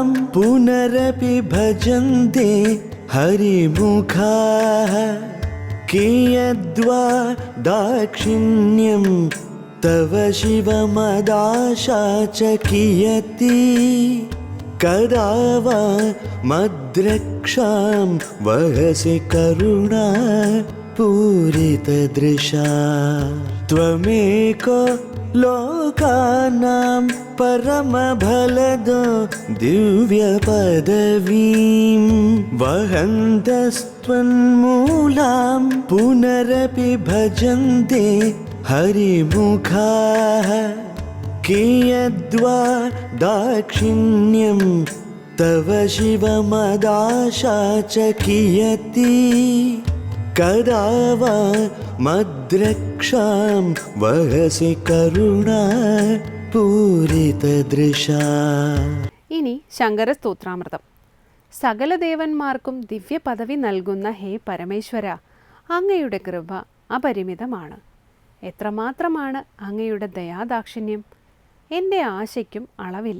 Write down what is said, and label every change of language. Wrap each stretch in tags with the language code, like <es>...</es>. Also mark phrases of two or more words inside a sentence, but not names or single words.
<sa>പുനരപി ഭജന്തെ ഹരിമുഖാഃ കിയദ്വാ ദാക്ഷിണ്യം തവ ശിവമദാശാ ച കിയതി കദാ വാ മദ്രക്ഷാം വഹസി കരുണാ പൂരിതദൃശാ ത്വമേകോ लोकानां परमफलदो दिव्यपदवीं वहन्तस्त्वन्मूलां पुनरपि भजन्ते हरिमुखाः कियद्वा दाक्षिण्यं तव शिवमदाशा च कियती कदा वा मद्रक्षां वहसि करुणा पूरितदृशा.</sa> <ml>ഇനി ശങ്കരസ്തോത്രാമൃതം. സകല ദേവന്മാർക്കും ദിവ്യ പദവി നൽകുന്ന ഹേ പരമേശ്വര, അങ്ങയുടെ കൃപ അപരിമിതമാണ്. എത്രമാത്രമാണ് അങ്ങയുടെ ദയാദാക്ഷിണ്യം! എൻ്റെ ആശയ്ക്കും അളവില്ല.</ml>